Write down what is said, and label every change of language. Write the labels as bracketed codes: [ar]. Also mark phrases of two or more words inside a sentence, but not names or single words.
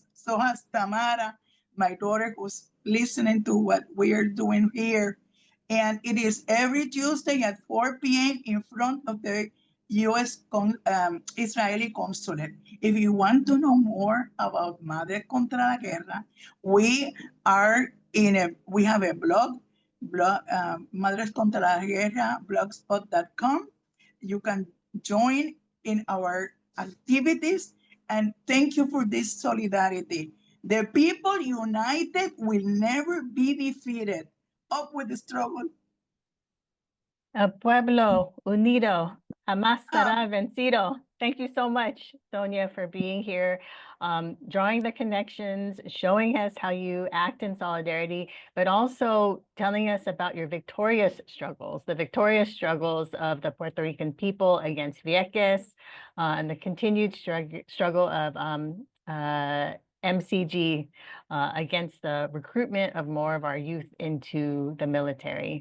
[en] So has Tamara, my daughter, who's listening to what we are doing here. And it is every Tuesday at 4 p.m. in front of the U.S. Israeli consulate. If you want to know more about Madres contra la Guerra, we have a blog Madres contra la Guerra, blogspot.com. You can join in our activities, and thank you for this solidarity. The people united will never be defeated. Up with the struggle. [es] El pueblo unido jamás será vencido. [en] Thank you so much, Sonia, for being here, drawing the connections, showing us how you act in solidarity, but also telling us about your victorious struggles, the victorious struggles of the Puerto Rican people against Vieques, and the continued struggle of MCG against the recruitment of more of our youth into the military.